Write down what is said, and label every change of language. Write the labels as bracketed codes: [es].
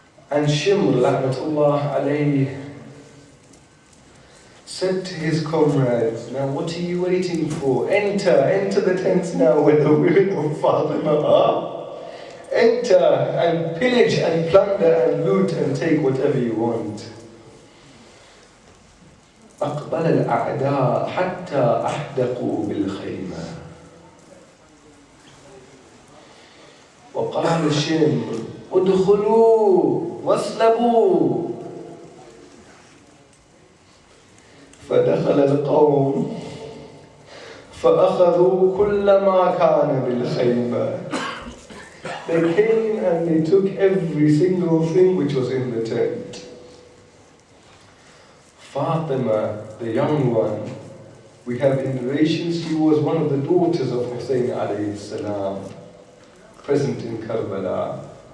[en] And Shimr, la'natullah alayh, said to his comrades, now what are you waiting for? Enter the tents now where the women of Fatima are. Enter and pillage and plunder and loot and take whatever you want. [ar] أقبل الأعداء حتى أحدقوا بالخيمة. وقال الشمر ادخلوا واسلبوا. فدخل القوم فأخذوا كل ما كان بالخيمة. [en] They came and they took every single thing which was in the tent. Fatima, the young one, we have in narrations, she was one of the daughters of Hussein alayhi salam, present in Karbala.